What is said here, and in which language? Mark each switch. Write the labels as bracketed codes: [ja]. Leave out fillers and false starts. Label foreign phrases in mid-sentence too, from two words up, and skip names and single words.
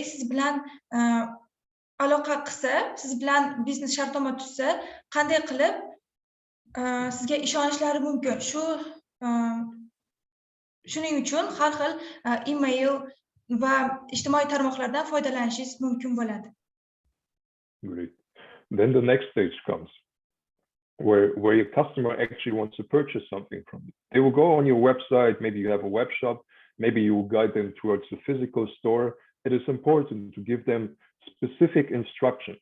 [uz] Siz bilan aloqa qilsa, siz bilan biznes shartnoma tuzsa, qanday qilib sizga ishonishlari mumkin? Shu shuning uchun har xil email va ijtimoiy tarmoqlardan foydalanishingiz mumkin bo'ladi. [en] Great. Then the next stage comes where your customer actually wants to purchase something from you. They will go on your website, maybe you have a web shop, maybe you will guide them towards the physical store. It is important to give them specific instructions.